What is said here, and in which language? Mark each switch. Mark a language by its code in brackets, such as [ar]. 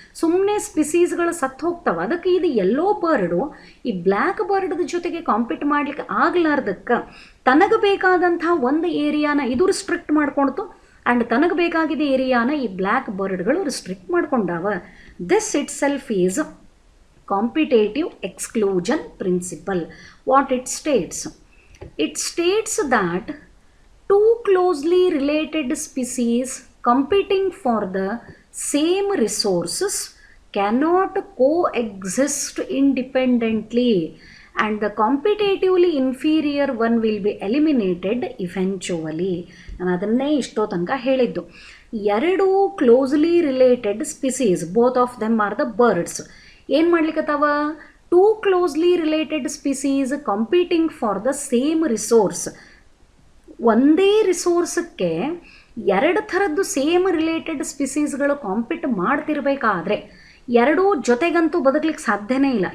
[kn] ಸುಮ್ಮನೆ ಸ್ಪಿಸೀಸ್ಗಳು ಸತ್ತು ಹೋಗ್ತಾವೆ. ಅದಕ್ಕೆ ಇದು ಯೆಲ್ಲೋ ಬರ್ಡು ಈ ಬ್ಲ್ಯಾಕ್ ಬರ್ಡ್ ಜೊತೆಗೆ ಕಾಂಪೀಟ್ ಮಾಡ್ಲಿಕ್ಕೆ ಆಗ್ಲಾರ್ದಕ್ಕೆ ತನಗೆ ಬೇಕಾದಂಥ ಒಂದು ಏರಿಯಾನ ಇದು ರಿಸ್ಟ್ರಿಕ್ಟ್ ಮಾಡ್ಕೊಳ್ತು ಆ್ಯಂಡ್ ತನಗೆ ಬೇಕಾಗಿದ್ದ ಏರಿಯಾನ ಈ black ಬರ್ಡ್ಗಳು restrict ಮಾಡ್ಕೊಂಡಾವ. [en] This itself is competitive exclusion principle. What it states? It states that two closely related species competing for the same resources cannot coexist independently and the competitively inferior one will be eliminated eventually. [kn] ನಾನು ಅದನ್ನೇ ಇಷ್ಟೋ ತನಕ ಹೇಳಿದ್ದು. [en] ಎರಡು closely related species, both of them are the birds, [kn] ಏನು ಮಾಡ್ಲಿಕ್ಕತ್ತಾವ, [en] Two closely related species competing for the same resource. [kn] ಒಂದೇ ರಿಸೋರ್ಸಕ್ಕೆ ಎರಡು ಥರದ್ದು ಸೇಮ್ ರಿಲೇಟೆಡ್ ಸ್ಪೀಸೀಸ್ಗಳು ಕಾಂಪಿಟ್ ಮಾಡ್ತಿರ್ಬೇಕಾದ್ರೆ ಎರಡೂ ಜೊತೆಗಂತೂ ಬದುಕಲಿಕ್ಕೆ ಸಾಧ್ಯನೇ ಇಲ್ಲ.